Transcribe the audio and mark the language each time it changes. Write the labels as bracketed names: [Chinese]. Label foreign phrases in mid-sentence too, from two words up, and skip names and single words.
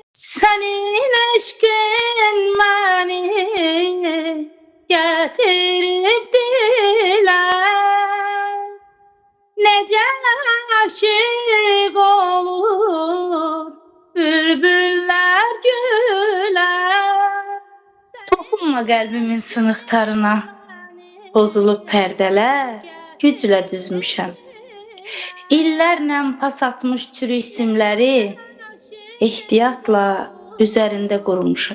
[Turkish] Senin eşkin beni getirip dile, nece aşık olur bülbüller güle. [Azerbaijani] Toxunma qəlbimin sınıqlarına, pozulub pərdələr güclə düzmüşəm. İllərlə pas atmış çürük simləri ehtiyatla üzərində qurmuşam.